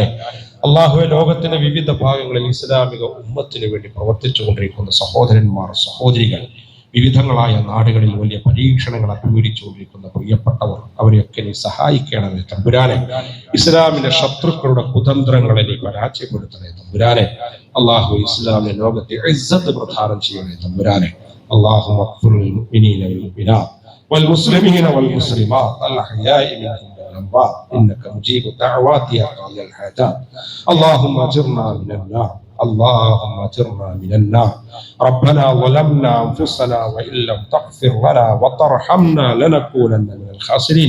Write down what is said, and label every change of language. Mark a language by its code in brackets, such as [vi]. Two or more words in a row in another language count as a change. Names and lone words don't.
[ml] അള്ളാഹുവെ, ലോകത്തിന്റെ വിവിധ ഭാഗങ്ങളിൽ ഇസ്ലാമിക ഉമ്മത്തിന് വേണ്ടി പ്രവർത്തിച്ചു കൊണ്ടിരിക്കുന്ന സഹോദരന്മാർ, സഹോദരികൾ, വിവിധങ്ങളായ നാടുകളിൽ വലിയ പരീക്ഷണങ്ങൾ അഭിമുഖീകരിച്ചുകൊണ്ടിരിക്കുന്ന പ്രിയപ്പെട്ടവർ, അവരെയൊക്കെ നീ സഹായിക്കണമേ തമ്പുരാനെ. ഇസ്ലാമിന്റെ ശത്രുക്കളുടെ കുതന്ത്രങ്ങളെ നീ പരാജയപ്പെടുത്തണേ തമ്പുരാനെ. അള്ളാഹു, ഇസ്ലാമിന്റെ ലോകത്തെ ഇസ്സത്ത് പ്രദാനം ചെയ്യണേ തമ്പുരാനെ. [ar] اللهم اغفر للمؤمنين والمؤمنات والمسلمين والمسلمات الأحياء منهم والأموات إنك مجيب الدعوات يا قاضي الحاجات. اللهم أجرنا من النار، اللهم أجرنا من النار. ربنا ظلمنا أنفسنا وإن لم تغفر لنا وترحمنا لنكونن من الخاسرين.